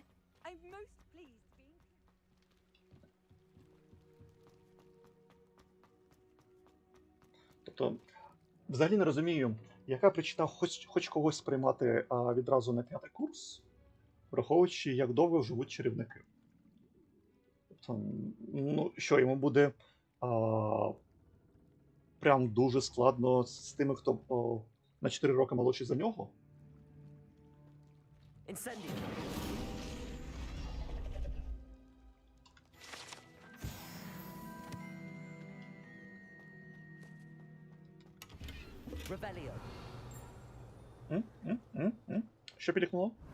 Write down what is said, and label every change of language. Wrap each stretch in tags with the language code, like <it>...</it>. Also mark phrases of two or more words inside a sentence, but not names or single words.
<en>I'm most pleased being...</en> <uk>Тобто, взагалі не розумію, яка причина хоч когось сприймати відразу на 5-й курс, враховуючи, як довго живуть чарівники. Тобто, ну, що йому буде прям дуже складно з тими, хто на 4 роки молодший за нього?</uk> <la>Incendio. Revelio.</la> <uk>Що пілікнуло?</uk>